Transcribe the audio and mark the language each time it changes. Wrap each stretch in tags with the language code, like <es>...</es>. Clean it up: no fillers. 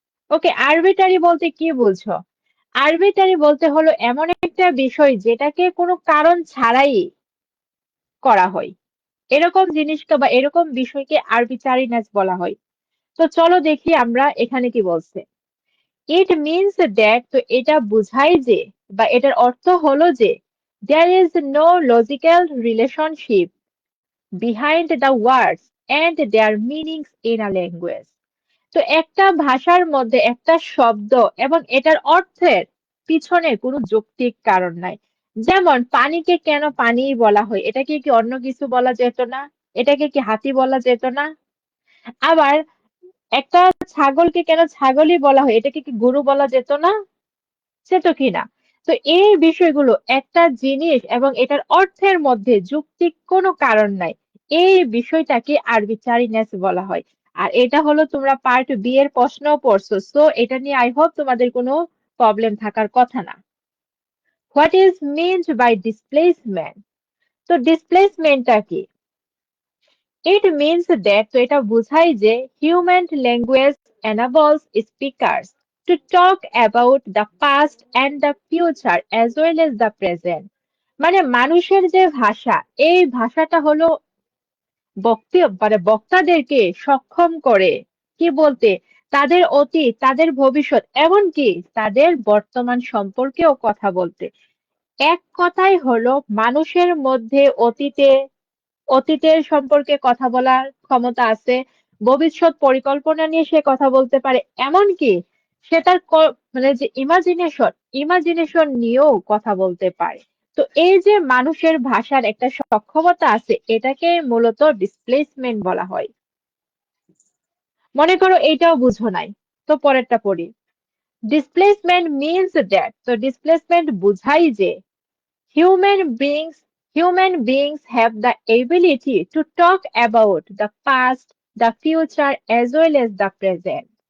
<bn>ওকে, arbitrary বলতে কি বুঝো? আরবিটারি বলতে হলো এমন একটা বিষয় যেটাকে কোনো কারণ ছাড়াই করা হয়, এরকম জিনিসকে বা এরকম বিষয়কে আরবিট্রারিনেস বলা হয়। তো চলো দেখি আমরা এখানে কি বলছে।</bn> <en>it means that,</en> <bn>তো এটা বোঝায় যে বা এটার অর্থ হলো যে</bn> <en>there is no logical relationship behind the words and their meanings in a language.</en> <bn>তো একটা ভাষার মধ্যে একটা শব্দ এবং এটার অর্থের পিছনে কোনো যৌক্তিক কারণ নাই। যেমন পানিকে কেন পানি বলা হয়, এটাকে কি অন্য কিছু বলা যেত না? এটাকে কি হাতি বলা যেত না? আবার একটা ছাগলকে কেন ছাগলই বলা হয়, এটাকে কি গরু বলা যেত না? যেত কিনা? তো এই বিষয়গুলো, একটা জিনিস এবং এটার অর্থের মধ্যে যৌক্তিক কোনো কারণ নাই, এই বিষয়টাকে আরবিট্রারিনেস বলা হয়। আর এটা হলো তোমরা পার্ট বি এর প্রশ্ন পড়ছো, সো এটা নিয়ে</bn> <en>I hope</en> <bn>তোমাদের কোনো প্রবলেম থাকার কথা না।</bn> <en>What is meant by displacement.</en> <bn>তো ডিসপ্লেসমেন্টটা কি?</bn> <en>it means that,</en> <bn>তো এটা বোঝায় যে</bn> <en>Human language enables speakers to talk about the past and the future as well as the present।</en> <bn>মানে মানুষের যে ভাষা, এই ভাষাটা হলো মানে বক্তাদেরকে সক্ষম করে কি বলতে, তাদের অতীত, তাদের ভবিষ্যৎ, এমনকি তাদের বর্তমান সম্পর্কেও কথা বলতে। এক কথায় হলো মানুষের মধ্যে অতীতের সম্পর্কে কথা বলার ক্ষমতা আছে, ভবিষ্যৎ পরিকল্পনা নিয়ে সে কথা বলতে পারে, এমনকি সে তার মানে যে ইমাজিনেশন নিয়েও কথা বলতে পারে। তো এই যে মানুষের ভাষার একটা সক্ষমতা আছে, এটাকে মূলত ডিসপ্লেসমেন্ট বলা হয়। মনে করো এইটাও বুঝো নাই, তো পরেরটা পড়ি।</bn> <en>displacement means that,</en> <bn>তো ডিসপ্লেসমেন্ট বুঝাই যে</bn> <en>Human beings human beings have the ability to talk about the past, the future as well as the present.</en>